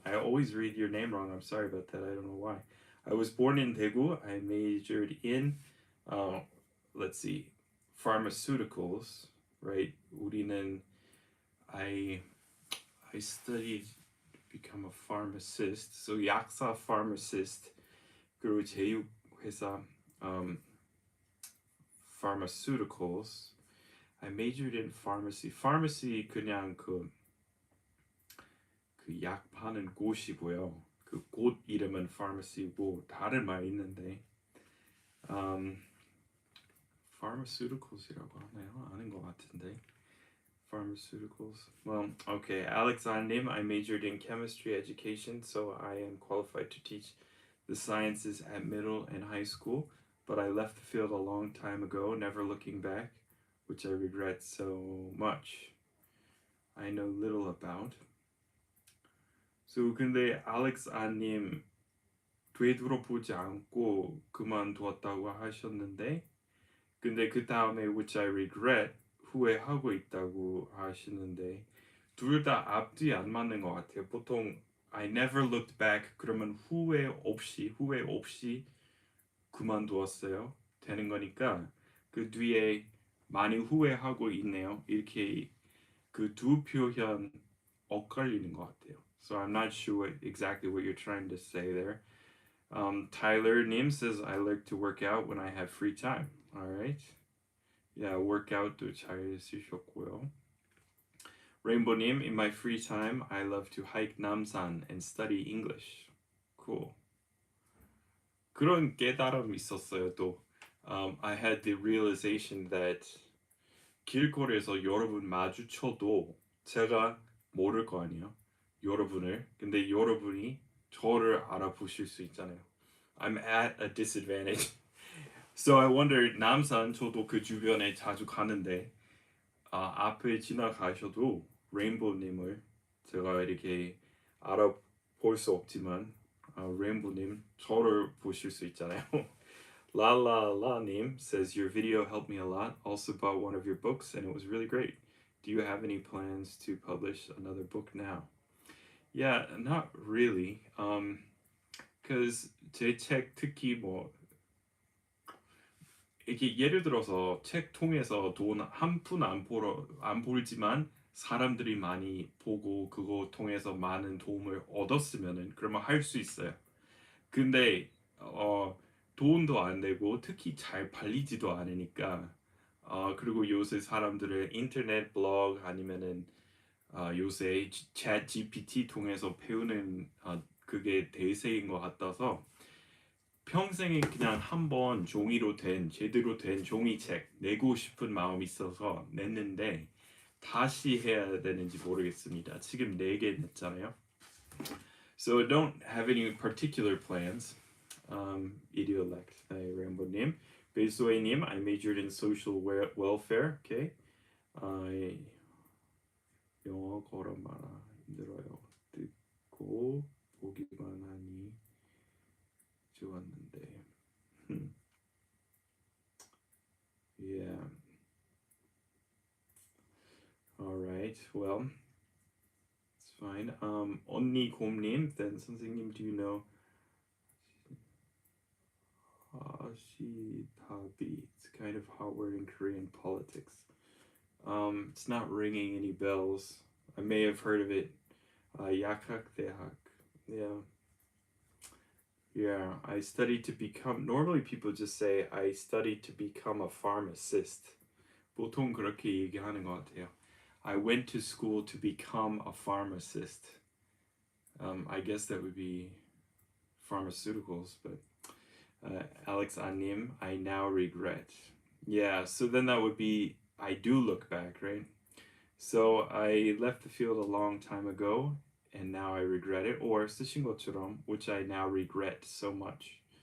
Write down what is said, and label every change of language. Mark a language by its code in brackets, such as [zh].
[en] I always read your name wrong. I'm sorry about that. I don't know why. I was born in Daegu. I majored in, let's see, pharmaceuticals, right? [ko] 우리는 [en] I studied to become a pharmacist. So [ko] 약사 [en] pharmacist. [ko] 그리고 제휴회사 pharmaceuticals. [en] I majored in pharmacy. [ko] Pharmacy 그냥 그 약 파는 곳이고요. 그 곳 이름은 pharmacy고 다른 말 있는데 pharmaceuticals이라고 하나요? 아는 것 같은데. [en] Pharmaceuticals. Well, okay. Alex Annim, I majored in chemistry education, so I am qualified to teach the sciences at middle and high school, but I left the field a long time ago, never looking back, which I regret so much. I know little about. [ko] So 근데 알렉스 아님 되돌아보지 않고 그만두었다고 하셨는데 근데 그 다음에 [en] which I regret [ko] 후회하고 있다고 하시는데 둘 다 앞뒤 안 맞는 것 같아요. 보통 [en] I never looked back [ko] 그러면 후회 없이 그만두었어요 되는 거니까 그 뒤에 많이 후회하고 있네요. 이렇게 그 두 표현 엇갈리는 것 같아요. [en] So I'm not sure exactly what you're trying to say there. Tyler Nim says I like to work out when I have free time. All right. [ko] Yeah, workout도 잘 쓰셨고요. [en] Rainbow Nim, in my free time, I love to hike Namsan and study English. Cool. [ko] 그런 깨달음이 있었어요. 또 [en] I had the realization that [ko] 길거리에서 여러분 마주쳐도 제가 모를 거 아니에요. 여러분을. 근데 여러분이 저를 알아보실 수 있잖아요. [en] I'm at a disadvantage. [ko] So I wondered, 남산 저도 그 주변에 자주 가는데 앞에 지나가셔도 레인보우님을 제가 이렇게 알아볼 수 없지만 레인보우님 저를 보실 수 있잖아요. [en] 라라라님 says your video helped me a lot. Also bought one of your books and it was really great. Do you have any plans to publish another book now? Yeah, not really. Because [ko] 제 책 특히 뭐 이게 예를 들어서 책 통해서 돈 한 푼 안 벌지만 사람들이 많이 보고 그거 통해서 많은 도움을 얻었으면은 그러면 할 수 있어요. 근데 돈도 안 되고 특히 잘 팔리지도 않으니까 그리고 요새 사람들은 인터넷 블로그 아니면은 요새 챗 GPT 통해서 배우는 그게 대세인 것 같아서 평생에 그냥 한번 종이로 된 제대로 된 종이책 내고 싶은 마음이 있어서 냈는데 다시 해야 되는지 모르겠습니다. 지금 4개 냈잖아요. [en] So I don't have any particular plans. Idiolect, Rambo-님. Besoy-님, I majored in social welfare. Okay. [ko] 영어 걸어 말아 힘들어요. 듣고 보기만 하니 좋았는데. [en] Yeah. All right. Well, it's fine. 언니 곰님, then 선생님, do you know? Ashitabi. It's kind of hot word in Korean politics. It's not ringing any bells. I may have heard of it. Yakak Dehak. Yeah. Yeah, I studied to become. Normally people just say I studied to become a pharmacist. [ko] 보통 그렇게 얘기하는 것 같아요. [en] I went to school to become a pharmacist. I guess that would be pharmaceuticals, but Alex Anim, I now regret. Yeah, so then that would be I do look back, right? So I left the field a long time ago and now I regret it. Or [ko] 쓰신 것처럼 [en] which I now regret so much.